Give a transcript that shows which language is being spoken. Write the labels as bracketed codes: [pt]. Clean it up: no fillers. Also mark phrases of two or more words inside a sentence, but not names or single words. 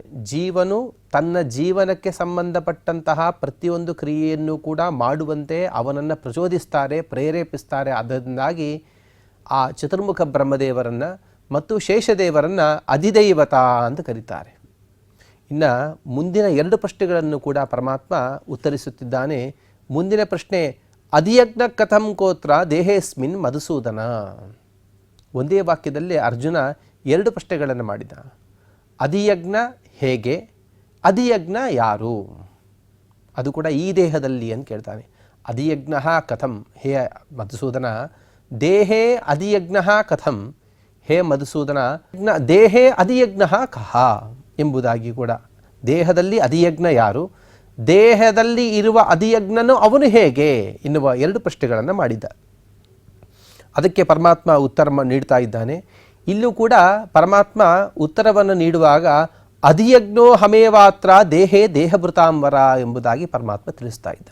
[kn] ಜೀವನು ತನ್ನ ಜೀವನಕ್ಕೆ ಸಂಬಂಧಪಟ್ಟಂತಹ ಪ್ರತಿಯೊಂದು ಕ್ರಿಯೆಯನ್ನು ಕೂಡ ಮಾಡುವಂತೆ ಅವನನ್ನು ಪ್ರಚೋದಿಸ್ತಾರೆ, ಪ್ರೇರೇಪಿಸ್ತಾರೆ. ಅದರಿಂದಾಗಿ ಆ ಚತುರ್ಮುಖ ಬ್ರಹ್ಮದೇವರನ್ನು ಮತ್ತು ಶೇಷದೇವರನ್ನು ಅಧಿದೈವತ ಅಂತ ಕರೀತಾರೆ. ಇನ್ನು ಮುಂದಿನ 2 ಪ್ರಶ್ನೆಗಳನ್ನು ಕೂಡ ಪರಮಾತ್ಮ ಉತ್ತರಿಸುತ್ತಿದ್ದಾನೆ. ಮುಂದಿನ ಪ್ರಶ್ನೆ [sa] अधियज्ञः कथं कोऽत्र देहेऽस्मिन् मधुसूदन. [kn] ಒಂದೇ ವಾಕ್ಯದಲ್ಲಿ ಅರ್ಜುನ 2 ಪ್ರಶ್ನೆಗಳನ್ನು ಮಾಡಿದ. ಅಧಿಯಜ್ಞ ಹೇಗೆ, ಅಧಿಯಜ್ಞ ಯಾರು, ಅದು ಕೂಡ ಈ ದೇಹದಲ್ಲಿ ಅಂತ ಕೇಳ್ತಾನೆ. [sa] अधियज्ञ कथं हे मधुसूदन देहे अधियज्ञ कथं हे मधुसूदन देहे अधियज्ञ कः [kn] ಎಂಬುದಾಗಿ ಕೂಡ, ದೇಹದಲ್ಲಿ ಅಧಿಯಜ್ಞ ಯಾರು, ದೇಹದಲ್ಲಿ ಇರುವ ಅಧಿಯಜ್ಞನು ಅವನು ಹೇಗೆ ಎನ್ನುವ 2 ಪ್ರಶ್ನೆಗಳನ್ನು ಮಾಡಿದ್ದ. ಅದಕ್ಕೆ ಪರಮಾತ್ಮ ಉತ್ತರ ನೀಡ್ತಾ ಇದ್ದಾನೆ. ಇಲ್ಲೂ ಕೂಡ ಪರಮಾತ್ಮ ಉತ್ತರವನ್ನು ನೀಡುವಾಗ [sa] अधियज्ञोऽहमेवात्र देहे देहभृतां वर [kn] ಎಂಬುದಾಗಿ ಪರಮಾತ್ಮ ತಿಳಿಸ್ತಾ ಇದ್ದಾನೆ.